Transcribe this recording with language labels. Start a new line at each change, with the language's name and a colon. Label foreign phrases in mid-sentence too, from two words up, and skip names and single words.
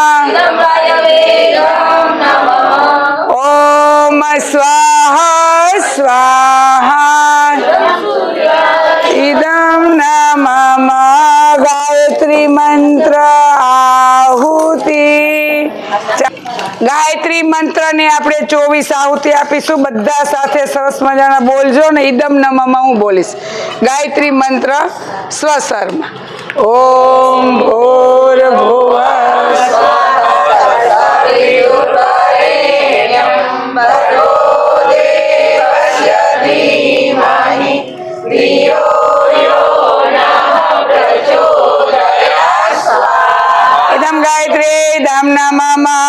Sanskrit: ओम स्वाहा स्वाहा इदं नमः
Gujarati: ગાયત્રી મંત્ર આહુતિ ગાયત્રી મંત્ર ને આપણે 24 આહુતિ આપીશું બધા સાથે સરસ મજાના બોલજો ને
Sanskrit: ઇદમ નમઃ
Gujarati: હું બોલીશ ગાયત્રી મંત્ર સ્વસરમાં
Sanskrit: ओम भूर्भुवः इदं गायत्री इदं नमः